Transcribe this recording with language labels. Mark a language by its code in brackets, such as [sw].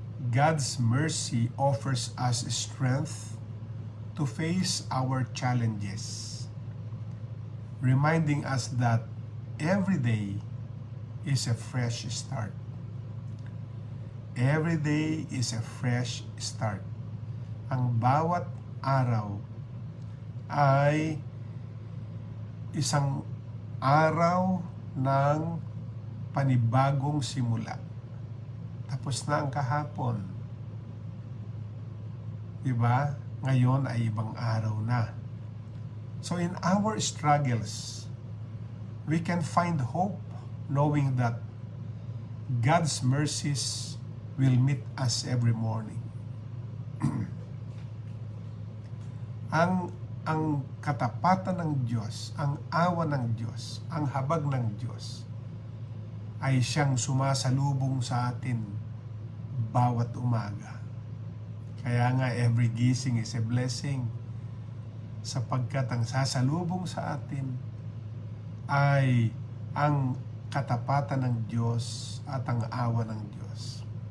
[en] God's mercy offers us strength to face our challenges, reminding us that every day is a fresh start. Every day is a fresh start. [tl] Ang bawat araw ay isang araw ng panibagong simula. Tapos na ang kahapon. Diba? Ngayon ay ibang araw na. [en] So in our struggles, we can find hope knowing that God's mercies will meet us every morning. [tl] ang katapatan ng Diyos, ang awa ng Diyos, ang habag ng Diyos ay siyang sumasalubong sa atin bawat umaga. Kaya nga every gising [en] is a blessing, [tl] sapagkat ang sasalubong sa atin ay ang katapatan ng Diyos at ang awa ng Diyos.